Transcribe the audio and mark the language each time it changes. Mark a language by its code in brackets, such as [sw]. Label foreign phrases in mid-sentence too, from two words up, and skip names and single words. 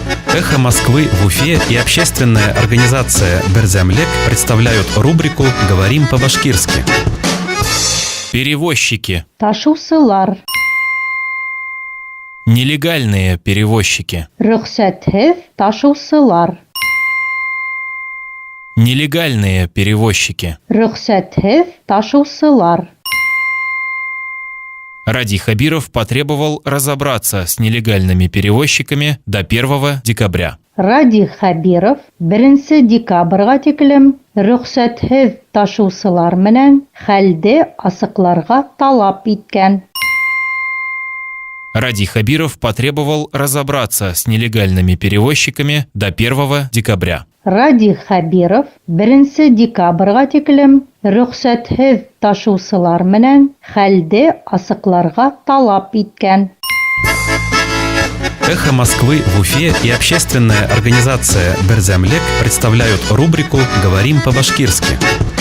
[ru] «Эхо Москвы» в Уфе и общественная организация «Берзямлек» представляют рубрику «Говорим по-башкирски». Перевозчики. [ba] Ташусылар. [ru] Нелегальные перевозчики. [ba] Рөхсәтһеҙ ташусылар. [ru] Нелегальные перевозчики. [ba] Рөхсәтһеҙ ташусылар. [ru] Ради Хабиров потребовал разобраться с нелегальными перевозчиками до 1 декабря. [ba] Ради Хабиров 1 декабрга тиклем рөхсәтһеҙ ташусылар менән хәлде асыҡларға талап иткән. [ru] Ради Хабиров потребовал разобраться с нелегальными перевозчиками до 1 декабря. [ba] Ради Хабиров 1 декабрга тиклем рөхсәтһеҙ ташусылар менән хәлде асыҡларға талап иткән. [ru] «Эхо Москвы» в Уфе и общественная организация «Берзямлек» представляют рубрику «Говорим по-башкирски».